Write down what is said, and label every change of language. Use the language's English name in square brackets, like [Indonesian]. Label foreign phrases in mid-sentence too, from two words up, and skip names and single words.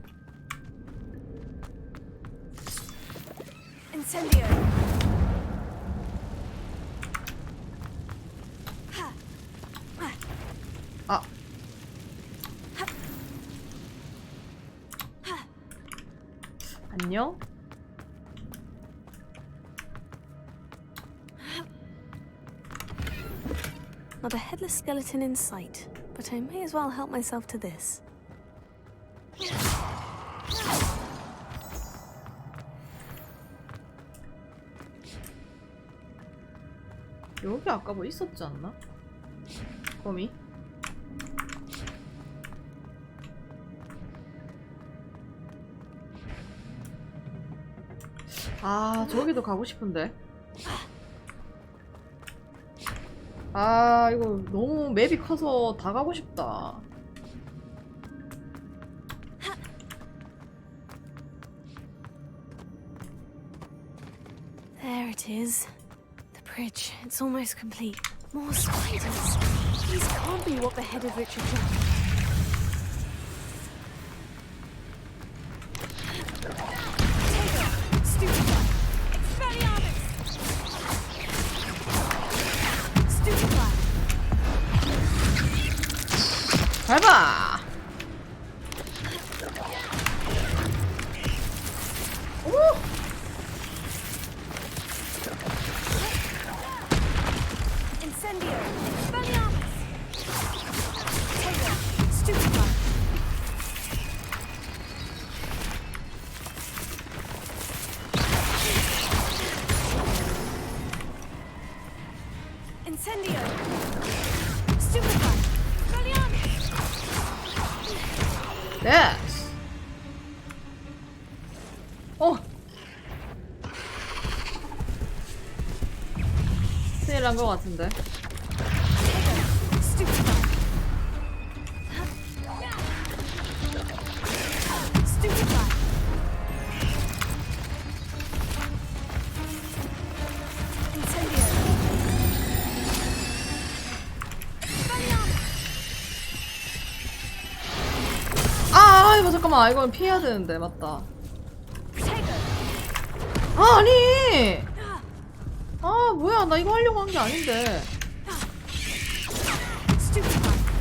[Korean] Incendio. 아. 안녕? [English] Not a headless skeleton in sight, but I may as well help myself to this. [Korean] 여기 아까 뭐 있었지 않나? 거미? 아, 저기도 가고 싶은데. 아, 이거 너무 맵이 커서 다 가고 싶다. [English] There it is. The bridge, it's almost complete. More spiders. These can't be what beheaded Richard Jackson. [Korean] Stupefy. Expelliarmus. Stupefy. 밟아! 오! Incendio. Expelliarmus. Taylor. Stupefy. Incendio. Stupefy. Expelliarmus. 예스! 어! 큰일 난 것 같은데. Stupefy. Stupefy. Incendio. Expelliarmus. 아, 이거 잠깐만. 이건 피해야 되는데. 맞다. Protego. 아, 아니! 아, 뭐야. 나 이거 하려고 한 게 아닌데. Stupefy.